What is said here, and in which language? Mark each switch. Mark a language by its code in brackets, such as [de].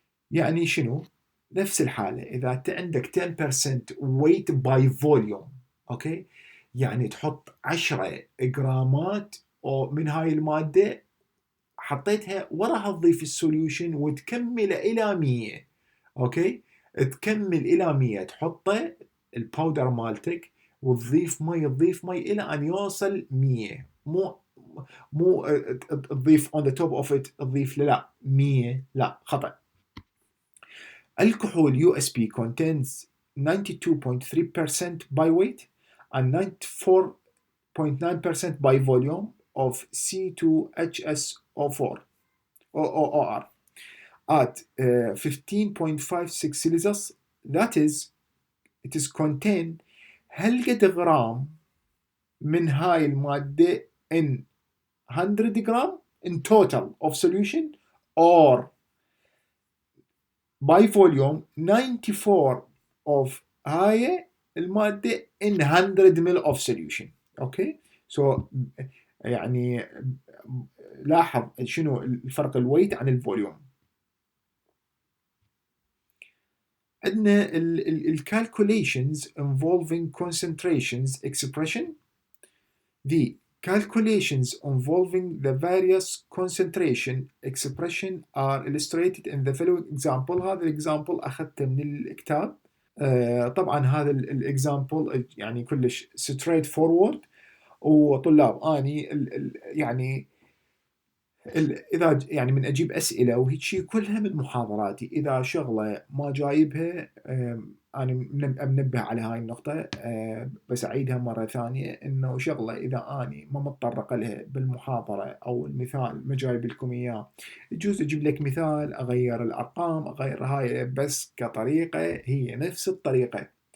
[ar] يعني شنو؟ نفس الحالة إذا أنت عندك 10% weight by volume أوكي يعني تحط 10 جرامات من هاي المادة حطيتها وراها تضيف السوليوشن وتكمل إلى 100 أوكي تكمل إلى 100 تحطه الباودر مالتك وتضيف مي إلى أن يوصل 100. مو تضيف [en] on the top of it [ar] تضيف لا 100 لا خطأ. [en] الكحول USB contains 92.3% by weight and 94.9% by volume of C2HSO4 or at 15.56 Celsius. That is, it is contain [ar] هالقد غرام من هاي المادة [en] in 100 gram in total of solution, or by volume 94 of [ar] هاي المادة [en] in 100 ml of solution. Okay so يعني لاحظ شنو الفرق الويت عن الفوليوم. [ar] عندنا [en] ال calculations involving concentrations expression. The calculations involving the various concentration expression are illustrated in the following example. [ar] هذا الإكزامبل أخذته من الكتاب. طبعا هذا الإكزامبل يعني كلش straight forward. وطلاب أني يعني اذا يعني من اجيب اسئله وهيك شيء كلها من محاضراتي، اذا شغله ما جايبها انا منبه على هاي النقطه، بس اعيدها مره ثانيه انه شغله اذا اني ما متطرق لها بالمحاضره او المثال ما جايب لكم اياه، يجوز اجيب لك مثال اغير الارقام اغير هاي، بس كطريقه هي نفس الطريقه،